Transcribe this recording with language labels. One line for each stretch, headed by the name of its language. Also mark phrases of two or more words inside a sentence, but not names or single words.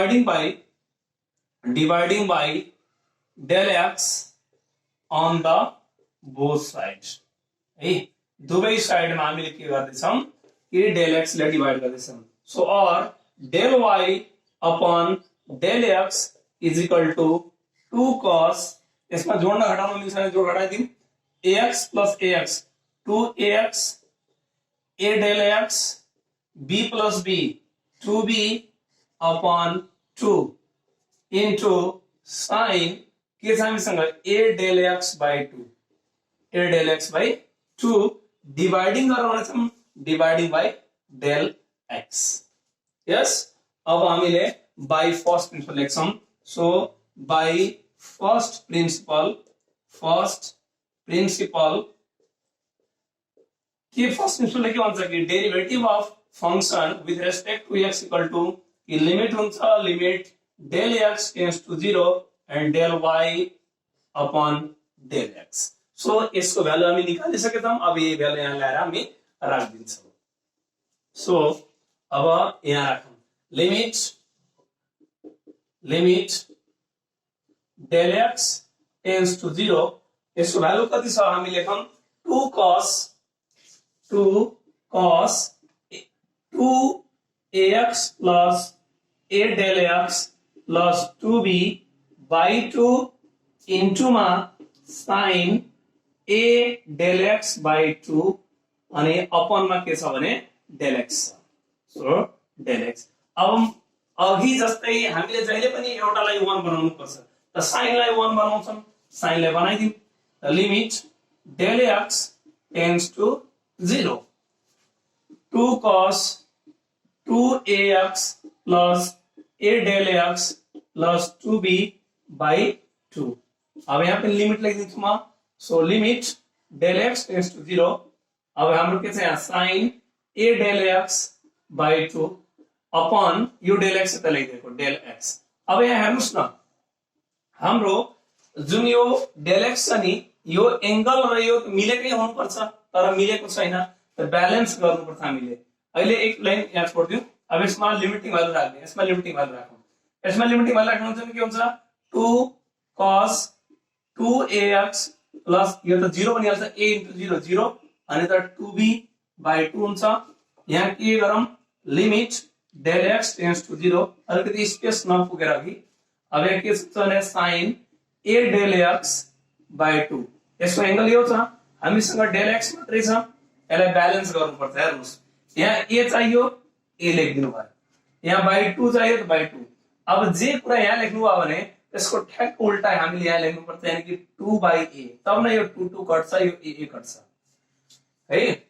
English: dividing by del x on the both sides
Nepali: है दुवै साइडमा हामीले के गर्दै छौं कि del x ले डिवाइड गर्दै छौं
English: सो और del y upon del x is equal to 2 cos
Nepali: यसमा जोड्न घटाउन मिल्छ भने जोड घटाइदिउँ
English: ax plus ax 2ax a del x b plus b 2b upon 2 into sin
Nepali: के छ हामीसँग
English: a del x by 2
Nepali: a del x by 2 डिवाइडिङ गराउन छौं
English: dividing by del x
Nepali: यस अब हामीले
English: by first principle
Nepali: लेख्छौं सो
English: by first principle first principle के first principle
Nepali: के भन्छ कि
English: derivative of function with respect to x equal to
Nepali: कि लिमिट हुन्छ
English: limit del x tends to 0 and del y upon del x.
Nepali: सो यसको भ्यालु हामी निकालिसकेका छौं। अब यो भ्यालु यहाँ ल्याएर हामी राखिदिन्छौं। सो अब यहाँ राखौं
English: limit del x tends to 0
Nepali: यसको भ्यालु कति छ हामी लेखौं 2 cos
English: 2ax plus a del x plus 2b by 2 into मा sin a del x by 2
Nepali: अनि अपन मा के छ भने
English: del x छ।
Nepali: सो del x अब अघि जस्तै हामीले जहिले पनि एउटालाई 1 बनाउनु पर्छ त sin लाई 1 बनाउँछौं sin लाई बनाइदिउँ
English: limit del x tends to 0 2 cos 2ax plus a del x plus 2b by 2.
Nepali: अब यहाँ पे लिमिट लेखिदिन्छु म। सो
English: limit del x tends to 0
Nepali: अब हाम्रो के छ यहाँ sin a del x by 2 अपन यो del x त लेखिदिएको del x। अब यहाँ हेर्नुस् न हाम्रो जुन यो del x छ नि यो एंगल र यो मिलेकै हुनुपर्छ तर मिलेको छैन त ब्यालेन्स गर्नुपर्छ हामीले। अहिले एक लाइन यहाँ छोड्दियौ। अब यसमा लिमिटिङ भ्यालु राख्ने यसमा लिमिटिङ भ्यालु राखौं। यसमा लिमिटिङ भ्यालु राख्नु चाहिँ के हुन्छ
English: 2 cos 2ax plus
Nepali: यो त 0 बनिहाल्छ a into 0 0 अनि त 2b by 2 हुन्छ। यहाँ के गरौँ
English: limit del x tends to 0
Nepali: अलिकति स्पेस नपुगेर अघि अब यहाँ के छ भने sin a del x by 2 यसको एंगल यो छ हामीसँग del x मात्रै छ यसलाई ब्यालेन्स गर्नुपर्छ। हेर्नुस् यहाँ a चाहियो a लेखिदिनु भयो यहाँ by 2 चाहियो त by 2। अब जे कुरा यहाँ लेख्नु भयो भने त्यसको ठ्याक्क उल्टा हामीले यहाँ लेख्नुपर्छ यानी कि
English: 2 by a
Nepali: तब न यो 2 2 कट्छ यो a a कट्छ है।